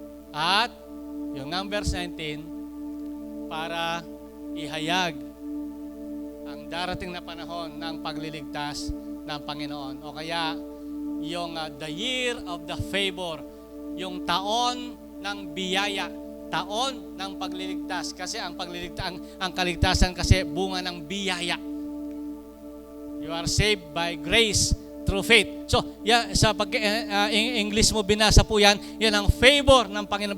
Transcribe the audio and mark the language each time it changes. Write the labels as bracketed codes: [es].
[tl] At yung Numbers 19, para ihayag ang darating na panahon ng pagliligtas ng Panginoon. O kaya, yung [en] the year of the favor, [tl] yung taon ng biyaya, taon ng pagliligtas. Kasi ang kaligtasan kasi bunga ng biyaya. [en] You are saved by grace through faith. [tl] So, sa English mo binasa po yan, yan ang favor ng Panginoon.